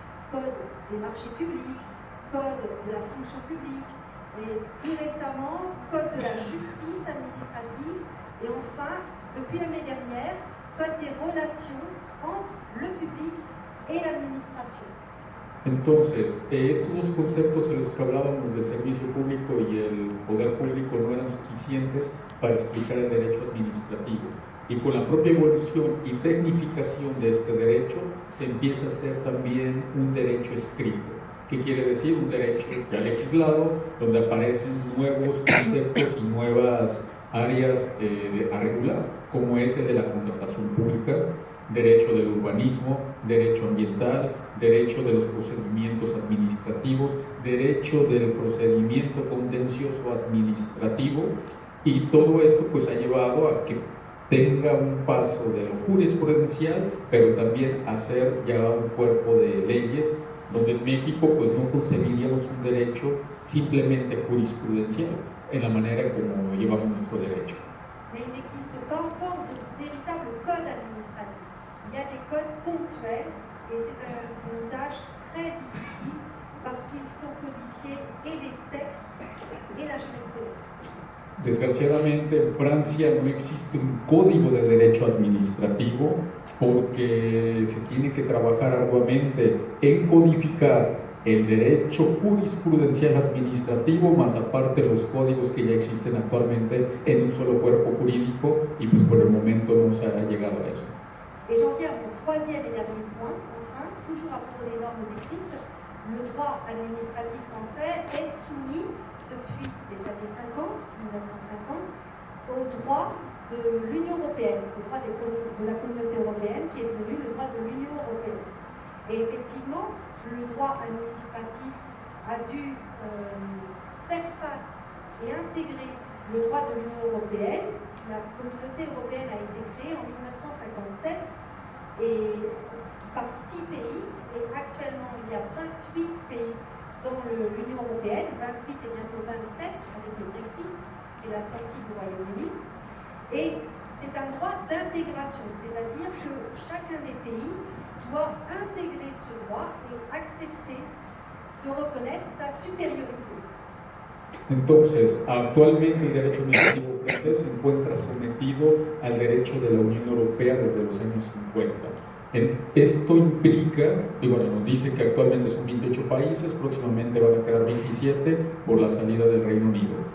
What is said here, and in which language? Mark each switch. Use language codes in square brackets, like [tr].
[fr] Code des marchés publics, code de la fonction publique, et plus récemment, code de la justice administrative, et enfin, depuis l'année dernière, code des relations entre le public et l'administration. [es] Entonces, estos dos conceptos en los que hablábamos del servicio público y el poder público no eran suficientes para explicar el derecho administrativo. Y con la propia evolución y tecnificación de este derecho, se empieza a hacer también un derecho escrito. ¿Qué quiere decir? Un derecho ya legislado, donde aparecen nuevos conceptos y nuevas áreas a regular, como ese de la contratación pública, derecho del urbanismo, derecho ambiental, derecho de los procedimientos administrativos, derecho del procedimiento contencioso administrativo, y todo esto pues ha llevado a que tenga un paso de lo jurisprudencial, pero también a ser ya un cuerpo de leyes, donde en México pues no concebiríamos un derecho simplemente jurisprudencial, en la manera como llevamos nuestro derecho. [fr] Mais il n'existe pas encore de véritable code administratif. Il y a des codes ponctuels et c'est une tâche très difficile parce qu'il faut codifier et les textes et la jurisprudence. [es] Desgraciadamente en Francia no existe un código de derecho administrativo porque se tiene que trabajar arduamente en codificar el derecho jurisprudencial administrativo, más aparte los códigos que ya existen actualmente en un solo cuerpo jurídico, y pues por el momento no se ha llegado a eso. [fr] Et j'en viens au troisième et dernier point, enfin, toujours à propos des normes écrites, le droit administratif français est soumis depuis les années 50, 1950, au droit de l'Union européenne, au droit de la communauté européenne qui est devenu le droit de l'Union européenne. Et effectivement, le droit administratif a dû faire face et intégrer le droit de l'Union européenne. La communauté européenne a été créée en 1957 et par 6 pays, et actuellement il y a 28 pays dans l'Union européenne, 28 et bientôt 27 avec le Brexit et la sortie du Royaume-Uni. Et c'est un droit d'intégration, c'est-à-dire que chacun des pays doit intégrer ce droit et accepter de reconnaître sa supériorité. [es] Entonces, actualmente el derecho administrativo francés se encuentra sometido al derecho de la Unión Europea desde los años 50. Esto implica, y bueno, nos dice que actualmente son 28 países, próximamente van a quedar 27 por la salida del Reino Unido.